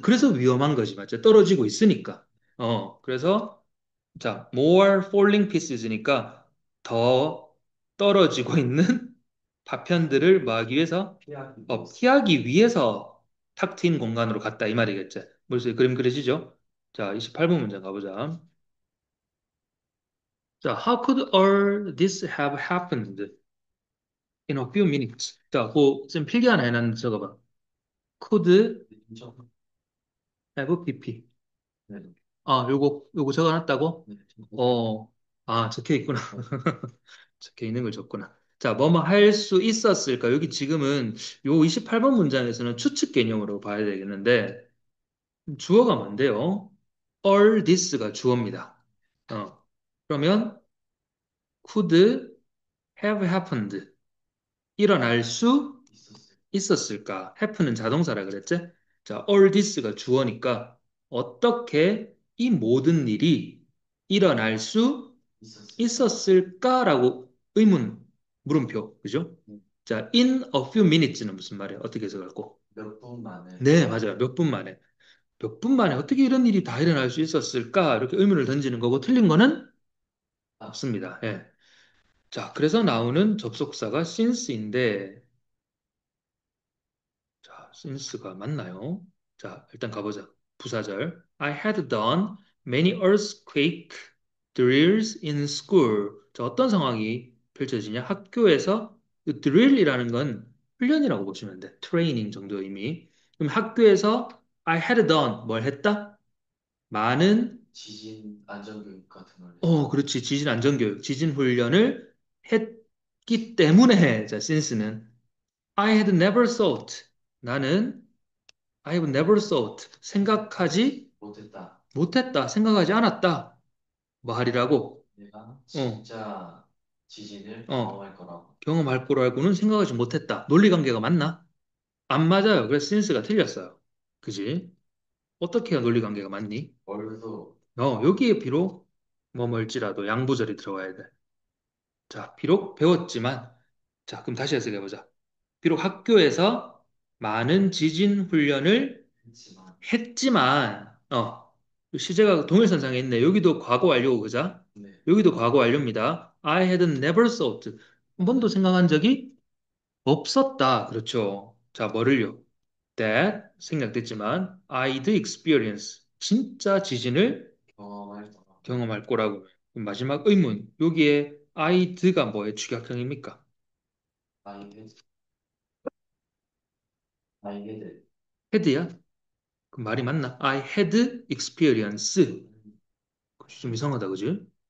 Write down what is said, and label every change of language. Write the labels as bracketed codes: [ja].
[ko] 그래서 위험한 거지, 맞죠? 떨어지고 있으니까. 그래서, 자, [en] more falling pieces [ko] 니까 더 떨어지고 있는 파편들을 뭐 하기 위해서, 피하기 위해서 피하기 위해서 탁 트인 공간으로 갔다, 이 말이겠지. 벌써 그림 그려지죠? 자, 28번 문제 가보자. [en] 자, how could all this have happened in a few minutes? [ko] 자, 그좀 필기 하나 해놨는데 적어봐. [en] could [ko] 인정. [en] have pp. [ko] 네. 요거 적어놨다고? 네. 어, 적혀 있구나. 적혀 있는 걸 줬구나. 자, 뭐뭐 할 수 있었을까? 여기 지금은 요 28번 문장에서는 추측 개념으로 봐야 되겠는데, 주어가 뭔데요? all this가 주어입니다. [en] 어, 그러면 could have happened. [ko] 일어날 수 있었을. 있었을까? happen은 자동사라 그랬지? 자, all this가 주어니까 어떻게 이 모든 일이 일어날 수 있었을까? 있었을까라고 물음표, 그죠? 자, in a few minutes는 무슨 말이에요? 어떻게 해석할고? 몇 분 만에. 네, 맞아요. 몇 분 만에. 몇 분 만에 어떻게 이런 일이 다 일어날 수 있었을까? 이렇게 의문을 던지는 거고, 틀린 거는 아, 없습니다. 예. 자, 그래서 나오는 접속사가 since인데, 자, since가 맞나요? 자, 일단 가보자. 부사절. [en] I had done many earthquake drills in school. [ko] 자, 어떤 상황이 펼쳐지냐? 학교에서 그 drill이라는 건 훈련이라고 보시면 돼. 트레이닝 정도 의미. 그럼 학교에서 I had done 뭘 했다? 많은 지진 안전교육 같은 걸 했다. 그렇지. 지진 안전교육, 지진 훈련을 했기 때문에 자, since는 [en] I had never thought. 나는 I have never thought. [ko] 생각하지 못했다. 못했다. 생각하지 않았다. 뭐 하리라고? 내가 어, 진짜 지진을 어. 경험할 거라고. 경험할 거라고는 생각하지 못했다. 논리관계가 맞나? 안 맞아요. 그래서 since가 틀렸어요. 그지? 어떻게 해야 논리관계가 맞니? 얼도 여기에 비록 뭐 멀지라도 양보절이 들어가야 돼. 자, 비록 배웠지만, 자, 그럼 다시 해석해보자. 비록 학교에서 많은 지진 훈련을 했지만. 했지만, 시제가 동일선상에 있네. 여기도 과거 완료고, 그자? 네. 여기도 과거 완료입니다. [en] I had never thought. [ko] 한 번도 생각한 적이 없었다. 그렇죠. 자, 뭐를요? [en] That 생략됐지만, I'd experience. [ko] 진짜 지진을 경험할 거라고. 경험할 거라고. 그럼 마지막 의문. 여기에 I'd가 뭐의 축약형입니까? [en] I had, I had. [ko] had야? 그 말이 맞나? [en] I had experience. [ko] 좀 이상하다, 그지?